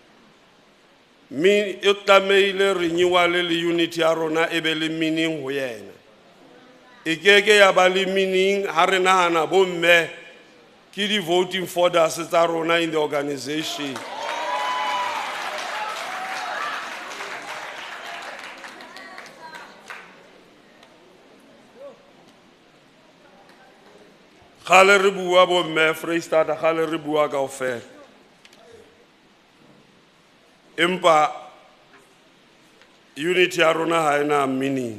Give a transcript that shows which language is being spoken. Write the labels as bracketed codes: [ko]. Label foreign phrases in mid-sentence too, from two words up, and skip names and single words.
[st] E tlameile renewal le unity ya rona e be le meaning ho yena. E keke ya ba le meaning ha re nahana bo mme ke di [en] voting folders [st] tsa rona [en] in the organization. [st] Khale re bua bo mme Freestata, khale re bua kaofela. Empa unity ya rona ha ena meaning.